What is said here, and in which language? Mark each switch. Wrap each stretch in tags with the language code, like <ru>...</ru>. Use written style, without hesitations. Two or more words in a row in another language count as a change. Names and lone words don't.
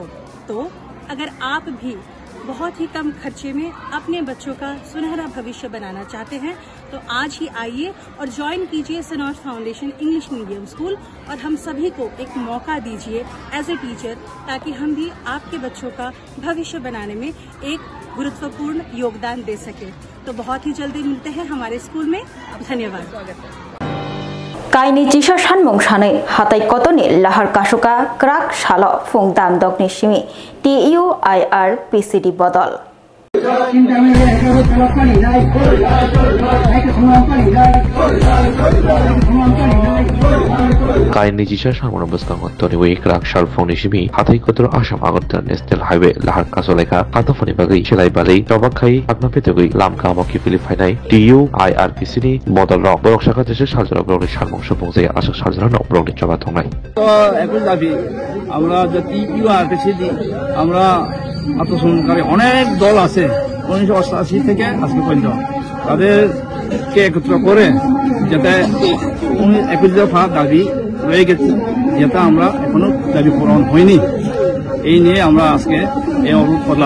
<hi>तो अगर आप भी बहुत ही कम खर्चे में अपने बच्चों का सुनहरा भविष्य बनाना चाहते हैं तो आज ही आइए और ज्वाइन कीजिए सिनॉड फाउंडेशन इंग्लिश मीडियम स्कूल और हम सभी को एक मौका दीजिए</hi> <en>as a teacher</en> <hi>ताकि हम भी आपके बच्चों का भविष्य बनाने में एक गुरुत्वपूर्ण योगदान दे सके। तो बहुत ही जल्दी मिलते हैं हमारे स्कूल में। धन्यवाद।</hi> <trp>काइनी जिसा सानमों सानै हाथाय कतनि लाहार कासुका क्राक सालो फुं दाम दगनि सिमी TUIR PCD बदल काइनी जिसा सामना बस्कांग तनिवे क्राक साल फुंनि सिमी हाथाय कतर आसाम आगरतला नेशनेल हाईवे लाहार कासलेखा हाथाफनि बागै सेलाय बालै तबाखाय आगना पेतगै लामका मकि फिलिफाइनाय TUIR PCD बदल रक बरक शाखा देशे सालजरा ब्रगनि सानमों सुबुंजाय आसा सालजरा नक ब्रगनि चबा थंनाय</trp> <bn>तो एकই দাবি আমরা যে TUIR PCD আমরা আত্মসমর্পণকারী অনেক দল আছে 1988 থেকে আজকে পর্যন্ত তাদেরকে একত্র করে যাতে 21 দফা দাবি রয়ে গেছে যেটা আমরা এখনো দাবি পূরণ হয়নি এই নিয়ে আমরা আজকে এই অবরোধ করলাম।</bn>